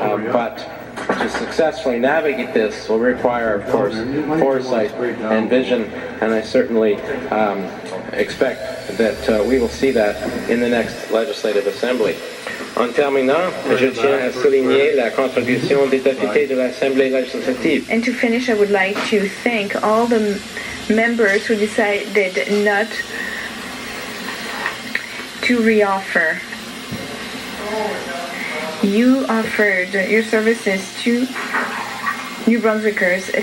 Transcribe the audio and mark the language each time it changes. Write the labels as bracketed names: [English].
[English] But to successfully navigate this will require, of course, foresight and vision, and I certainly expect that we will see that in the next Legislative Assembly. [French] En terminant, je tiens à souligner la contribution des députés de l'Assemblée législative. [English] And to finish, I would like to thank all the members who decided not to reoffer. You offered your services to New Brunswickers.